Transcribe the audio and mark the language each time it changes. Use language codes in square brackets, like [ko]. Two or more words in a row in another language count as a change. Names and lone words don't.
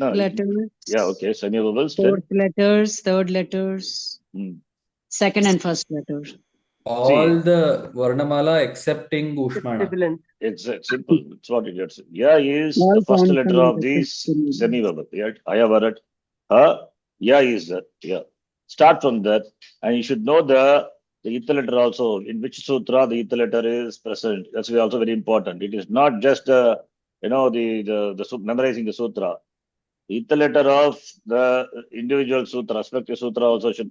[en] No, letter. Yeah, okay. Semi-vowels. Fourth letters, third letters. Hmm. Second and first letter. All the Varnamala excepting Ushmana. Sibilant. It's simple. It's what it is. Ya is All the first letter consonants of these except semi-vowel. Ayavarat. Ha. Ya is that. Yeah. Start from that. And you should know the ith letter also. In which sutra the ith letter is present. That's also very important. It is not just the memorizing the sutra. The ith letter of the individual sutra, respective sutra also should.